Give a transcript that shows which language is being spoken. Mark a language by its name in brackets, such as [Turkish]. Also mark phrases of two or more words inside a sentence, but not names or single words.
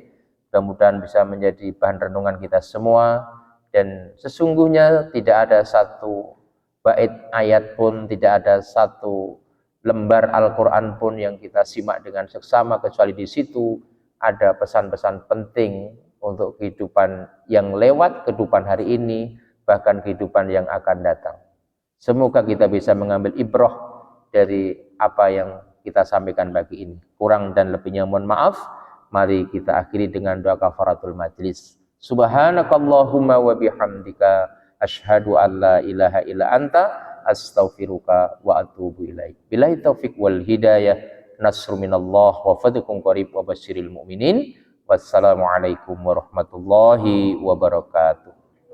[Indonesian] Mudah-mudahan bisa menjadi bahan renungan kita semua, dan sesungguhnya tidak ada satu bait ayat pun, tidak ada satu lembar Al-Quran pun yang kita simak dengan seksama, kecuali di situ ada pesan-pesan penting untuk kehidupan yang lewat, kehidupan hari ini, bahkan kehidupan yang akan datang. Semoga kita bisa mengambil ibrah dari apa yang kita sampaikan pagi ini. Kurang dan lebihnya mohon maaf. Mari kita akhiri dengan doa [Arabic] كفارة المجلس. سبحانك اللهم وبحمدك أشهد أن لا إله إلا أنت أستغفرك وأتوب إليك. بالله التوفيق والهداية. نصر من الله وفضلكم قريب وبشر المؤمنين. والسلام عليكم ورحمة الله وبركاته.